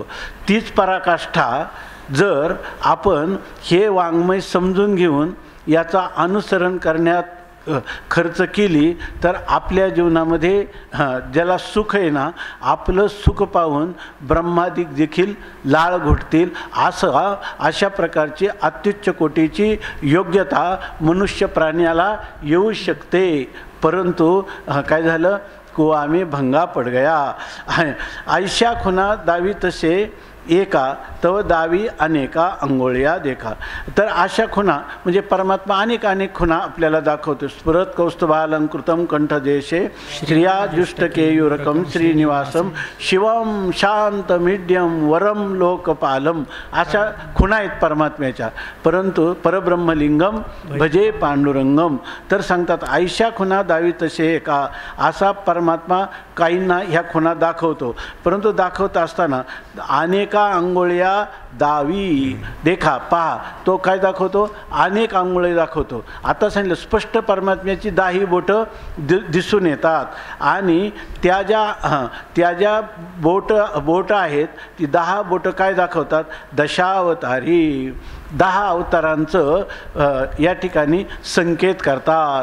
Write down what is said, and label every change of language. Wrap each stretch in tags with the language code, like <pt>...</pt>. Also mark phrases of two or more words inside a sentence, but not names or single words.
<mr>तीच पराकाष्ठा जर आपण हे वाङ्मय समजून घेऊन याचा अनुसरण करण्यात खर्च केली तर आपल्या जीवनामध्ये ज्याला सुख आहे ना, आपलं सुख पाहून ब्रह्मादिक देखील लाळ घोटतील. अशा प्रकारची अत्युच्च कोटीची योग्यता मनुष्य प्राण्याला येऊ शकते. परंतु काय झालं,</mr> <hi>कुआ में भंगा पड़ गया.</hi> <mr>ऐशा खुना दावी तसे एका, तव दावी अनेका अंगोळ्या देखा. तर अशा खुणा म्हणजे परमात्मा अनेक खुणा आपल्याला दाखवतो.</mr> <sa>स्फुरत कौस्तुभालंकृतम कंठदेशे श्रिया जुष्टकेयुरकम श्रीनिवासम शिवम शांत मीड्यम वरम लोकपालम.</sa> <mr>अशा खुणा आहेत परमात्म्याच्या.</mr> <sa>परंतु परब्रह्मलिंगम भजे पांडुरंगम.</sa> <mr>तर सांगतात ऐशा खुणा दावी तसे एका. असा परमात्मा काहींना ह्या खुणा दाखवतो. परंतु दाखवत असताना अनेका अंगोळ्या दावी देखा, पहा तो काय दाखवतो, अनेक अंगोळे दाखवतो. आता सांगितलं स्पष्ट परमात्म्याची 10 बोटं दिसून येतात आणि त्या ज्या बोट आहेत ती 10 बोटं काय दाखवतात, दशावतारी, 10 अवतारांचं या ठिकाणी संकेत करतात.</mr>